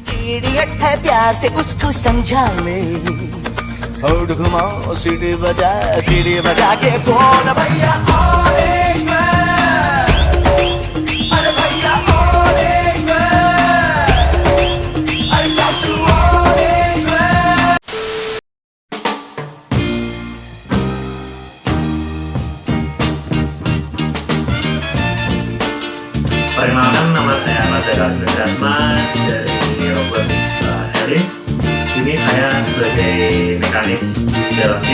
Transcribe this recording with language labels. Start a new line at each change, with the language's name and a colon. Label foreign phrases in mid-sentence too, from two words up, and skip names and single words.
Hindi: इडियट है प्यार से उसको समझा ले होड़ घुमाओ सीढ़ी बजा के बोल भैया
English: orange man
Hindi: अरे भैया
English: orange man
Hindi: अरे चाचू
English: orange man
Indonesian: Perkenalkan, nama saya Mazhar Dharma dari Robot Airlines. Sini saya sebagai mekanis dalam tim.